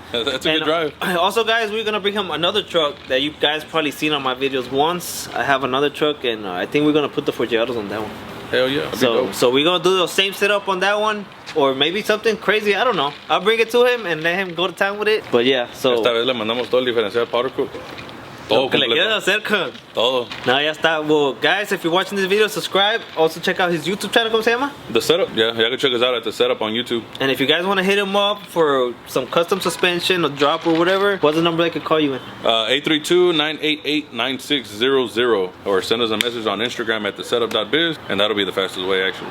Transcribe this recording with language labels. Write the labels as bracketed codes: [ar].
[en] That's a good drive. Also guys, we're gonna bring him another truck that you guys probably seen on my videos once. I have another truck and I think we're gonna put the Forgiatos on that one. Hell yeah. So we're gonna do the same setup on that one, or maybe something crazy. I don't know. I'll bring it to him and let him go to town with it. But yeah, so [es] esta vez le mandamos todo el diferencial powder cook. Todo que le quede cerca. Todo. Now ya está. [en] Well, guys, if you're watching this video, subscribe. Also check out his YouTube channel. [es] ¿Cómo se llama? [en] The Setup. Yeah, y'all can check us out at The Setup on YouTube. And if you guys want to hit him up for some custom suspension or drop or whatever, what's the number they could call you in? 832-988-9600, or send us a message on Instagram at thesetup.biz, and that'll be the fastest way actually.